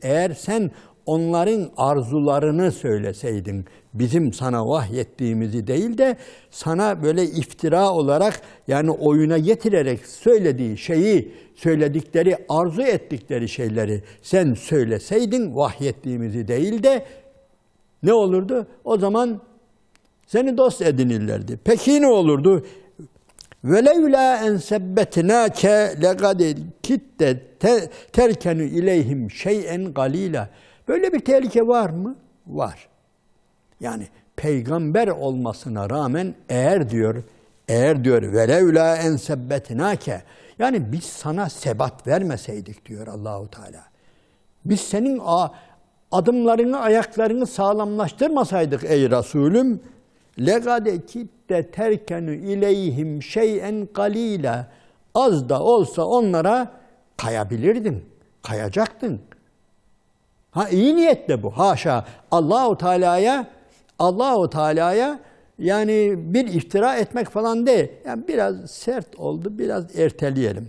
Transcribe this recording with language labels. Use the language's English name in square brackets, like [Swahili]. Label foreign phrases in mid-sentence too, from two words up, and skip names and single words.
[Turkish] Eğer sen onların arzularını söyleseydin, bizim sana vahyettiğimizi değil de sana böyle iftira olarak, yani oyuna getirerek söylediği şeyi, söyledikleri, arzu ettikleri şeyleri sen söyleseydin, vahyettiğimizi değil de ne olurdu? O zaman seni dost edinirlerdi. Peki ne olurdu? [Arabic] وَلَوْلَا اَنْ سَبَّتْنَاكَ لَقَدْ كِتَّ تَرْكَنُ اِلَيْهِمْ شَيْئًا قَلِيلًا. [Turkish] Böyle bir tehlike var mı? Var. Yani peygamber olmasına rağmen eğer diyor [Arabic] وَلَوْلَا اَنْ سَبَّتْنَاكَ, [Turkish] yani biz sana sebat vermeseydik diyor Allahu Teala. Biz senin adımlarını, ayaklarını sağlamlaştırmasaydık ey Resulüm, [Arabic] لَقَدْ كِتَّ تَرْكَنُ اِلَيْهِمْ شَيْئًا قَلِيلًا. [Turkish] Az da olsa onlara kayabilirdin, kayacaktın. İyi niyetle bu. Haşa, Allahu Teala'ya yani bir iftira etmek falan değil. Yani biraz sert oldu, biraz erteleyelim.